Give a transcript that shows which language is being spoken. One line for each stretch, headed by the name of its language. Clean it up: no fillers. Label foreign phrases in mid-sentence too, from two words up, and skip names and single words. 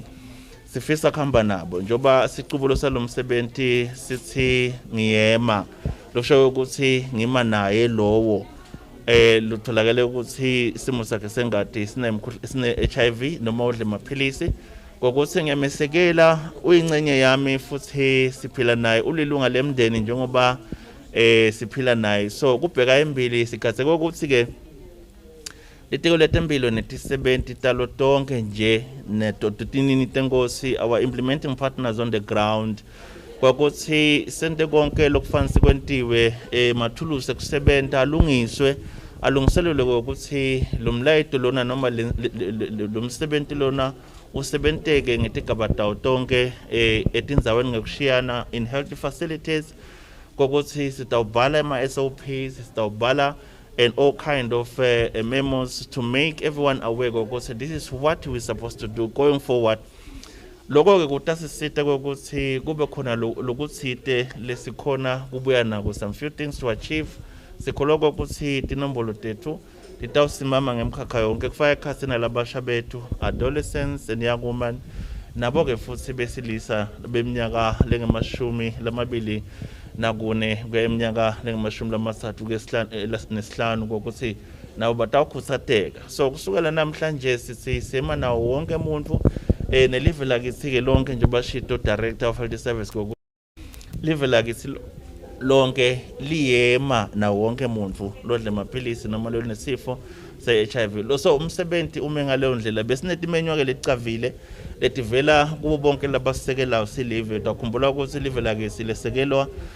Swati: sifisa kuhamba nabo njoba sicubulo salomsebenzi sithi ngiyema lokusho ukuthi ngima naye lowo lutholakale ukuthi isimo sakhe sengadi sine HIV noma udle amaphilisi ngokuthi ngiyamesekela uyingcenye yami futhi siphila naye ulilunga lemndeni njengoba siphila naye so kubheka embili sigathe ukuthi ke litiko letempilo netisebenti talo tonke nje netotinini tengosi
English: our implementing partners on the ground
Swati: kwakuthi sente konke lokufanele sikwentiwe mathulusi ekusebenta alungiselwe ukuthi lo mlayito lona noma lo msebenzi lona usebenteke ngetigaba tawo tonke etindzaweni ngekushiyana
English: in health facilities
Swati: kwakuthi sitawubhala ama-SOPs sitawubhala
English: and all kind of memos to make everyone aware
Swati: ukuthi
English: this is what we're supposed to do going forward.
Swati: Lokho ke kutasisita ukuthi kube khona lokuthite lesikhona kubuya nako
English: some few things to achieve
Swati: sikholoka ukuthi tinombolo tethu titawusimama ngemkhakha yonke kufaka ekhasina labasha bethu
English: adolescents and young women
Swati: nabo ke futhi besilisa beminyaka lengemashumi lamabili nakune kweminyaka lengemashumi lamathathu nesihlanu kokuthi nabo batawukhuthateka so kusukela namhlanje sithi sema nawo wonke umuntu nelive lakithi ke lonke nje bashito
English: Director of Health Service
Swati: kokuthi live lakithi lonke liyema nawo wonke umuntu lodle amaphilisi noma lonesifo se-HIV so umsebenzi ume ngaleyo ndlela besinetimenywa ke lecavile letivela kubo bonke labasekelayo silive takhumbula ukuthi live lakithi lesekelwa